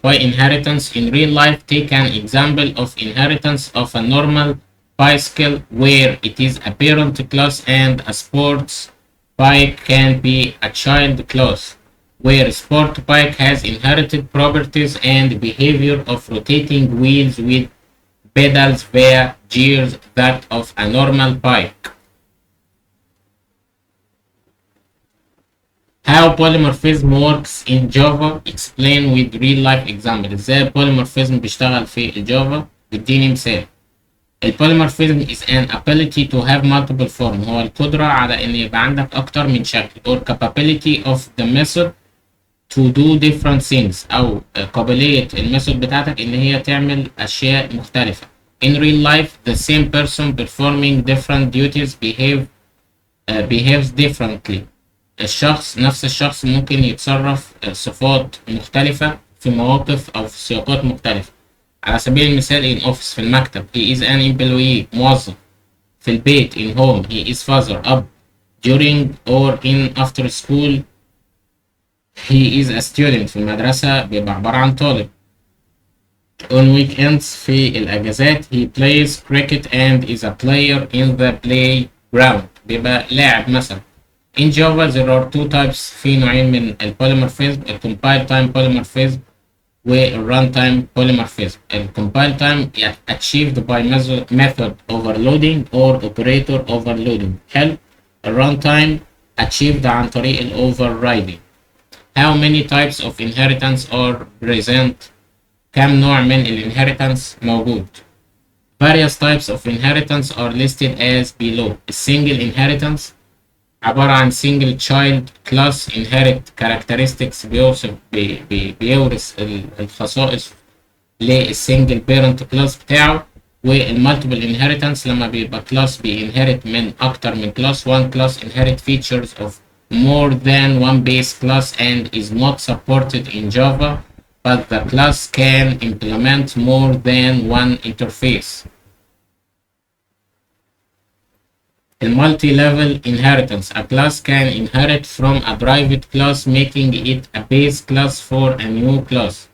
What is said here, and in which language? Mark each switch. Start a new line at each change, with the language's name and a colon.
English: By inheritance in real life, take an example of inheritance of a normal bicycle where it is a parent class, and a sports bike can be a child class where sport bike has inherited properties and behavior of rotating wheels with pedals via gears that of a normal bike. How polymorphism works in Java, explain with real life example.
Arabic: ازاي polymorphism بيشتغل في الجافا، اديني مثال. البوليمورفيزم
English: is an ability to have multiple form،
Arabic: هو القدرة على ان يبقى عندك اكتر من شكل،
English: or capability of the method to do different things،
Arabic: او قابلية الميثود بتاعتك ان هي تعمل اشياء مختلفة.
English: In real life, the same person performing different duties behaves differently.
Arabic: نفس الشخص ممكن يتصرف صفات مختلفة في مواقف أو في سياقات مختلفة. على سبيل المثال
English: in office،
Arabic: في المكتب
English: he is an employee، موظف.
Arabic: في البيت
English: in home he is father، أب. during or in after school he is a student،
Arabic: في المدرسة بيبقى عبارة عن طالب.
English: on weekends،
Arabic: في الأجازات
English: he plays cricket and is a player in the playground،
Arabic: بيبقى لاعب مثلا.
English: In Java there are two types،
Arabic: في نوعين من البوليمورفيزم، الcompile time polymorphism والruntime polymorphism.
English: الcompile time achieved by method overloading or operator overloading.
Arabic: حلو.
English: الruntime achieved
Arabic: عن طريق
English: overriding. How many types of inheritance are present؟
Arabic: كم نوع من inheritance موجود؟
English: Various types of inheritance are listed as below.
Arabic: Single inheritance عبارة عن
English: single child class inherit characteristics،
Arabic: بيورث الخصائص للسنجل بيرنت كلاس بتاعه. والمالتيبل inheritance لما بيبقى كلاس بينهرت من أكتر من كلاس.
English: one class inherit features of more than one base class and is not supported in Java, but the class can implement more than one interface. Multi-level inheritance. A class can inherit from a private class, making it a base class for a new class.